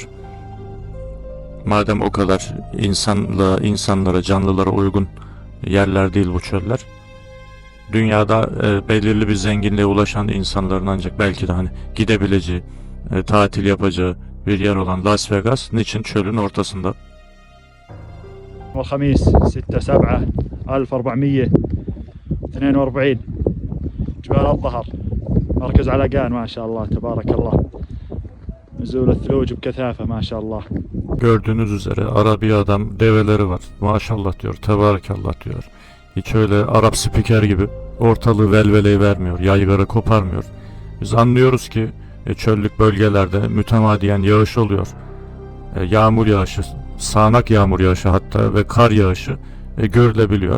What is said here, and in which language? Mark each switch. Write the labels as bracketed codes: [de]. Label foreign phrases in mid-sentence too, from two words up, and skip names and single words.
[tr] Madem o kadar insanlara, canlılara uygun yerler değil bu çöller. Dünyada belirli bir zenginliğe ulaşan insanların ancak belki de hani gidebileceği, tatil yapacağı bir yer olan Las Vegas niçin çölün ortasında? [ar] والخميس 6/7/1442 جبال الظهر مركز علقان ما شاء الله تبارك الله نزول الثلوج بكثافة ما شاء الله. [tr] Gördüğünüz üzere Arabi adam develeri var. Maşallah diyor, tebarakallah diyor. Hiç öyle Arap spiker gibi ortalığı velveleyi vermiyor, yaygara koparmıyor. Biz anlıyoruz ki çöllük bölgelerde mütemadiyen yağış oluyor. Yağmur yağışı, sağanak yağmur yağışı hatta ve kar yağışı görülebiliyor.